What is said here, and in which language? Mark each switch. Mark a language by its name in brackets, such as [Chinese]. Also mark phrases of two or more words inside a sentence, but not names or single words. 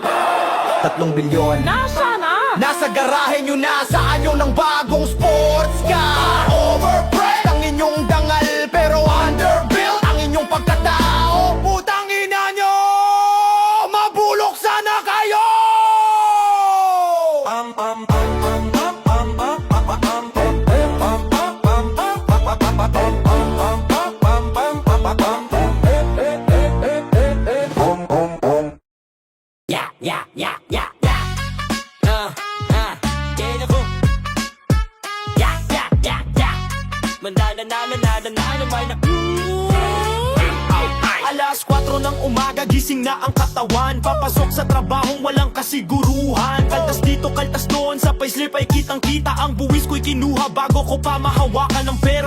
[Filipino] 3 bilyon. nasa na? Nasa garahe nyo na, saan nyo ng bagong sports car. Overpriced ang inyong dangal pero underbuilt ang inyong pagkatao. Putang ina nyo, mabulok sana kayo. [English] Yeah, yeah, yeah, yeah, yeah. Yeah, ako. Yeah, yeah, yeah, yeah. Mananananananananay na. [Filipino] Alas 4 ng umaga, gising na ang katawan. Papasok sa trabahong walang kasiguruhan. Kaltas dito, kaltas doon, sa payslip ay kitang kita. Ang buwis ko'y kinuha bago ko pa mahawakan ng pera.